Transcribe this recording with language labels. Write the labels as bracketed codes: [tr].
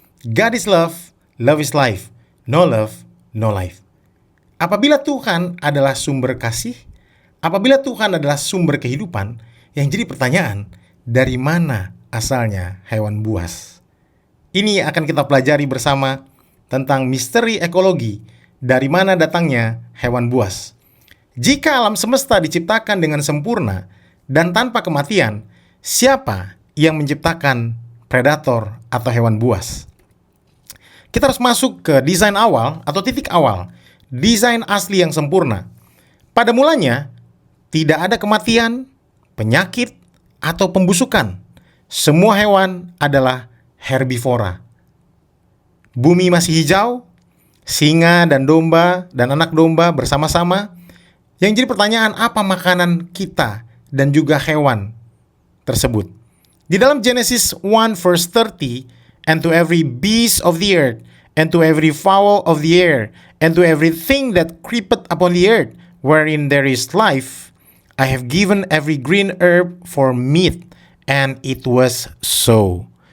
[en] God is love, love is life, no love, no life. [id] Apabila Tuhan adalah sumber kasih, apabila Tuhan adalah sumber kehidupan, yang jadi pertanyaan, dari mana asalnya hewan buas? Ini akan kita pelajari bersama tentang misteri ekologi. Dari mana datangnya hewan buas? Jika alam semesta diciptakan dengan sempurna dan tanpa kematian, siapa yang menciptakan predator atau hewan buas? Kita harus masuk ke desain awal atau titik awal, desain asli yang sempurna. Pada mulanya, tidak ada kematian, penyakit, atau pembusukan. Semua hewan adalah herbivora. Bumi masih hijau, singa dan domba dan anak domba bersama-sama. Yang jadi pertanyaan, apa makanan kita dan juga hewan tersebut? Di dalam [en] Genesis 1 verse 30, and to every beast of the earth, and to every fowl of the air, and to everything that creepeth upon the earth, wherein there is life, I have given every green herb for meat, and it was so.